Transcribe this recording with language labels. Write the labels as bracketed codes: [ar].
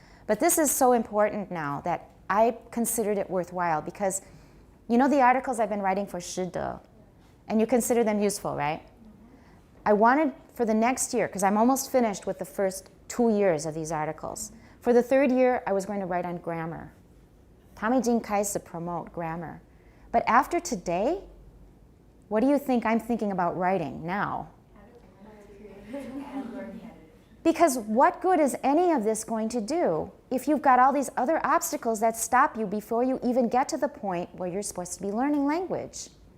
[en] But this is so important now that I considered it worthwhile because you know the articles I've been writing for Shide, and you consider them useful, right? I wanted for the next year, because I'm almost finished with the first 2 years of these articles. For the third year, I was going to write on grammar. [zh] 他们已经开始 [en] promote grammar. But after today, what do you think I'm thinking about writing now? Because what good is any of this going to do if you've got all these other obstacles that stop you before you even get to the point where you're supposed to be learning language?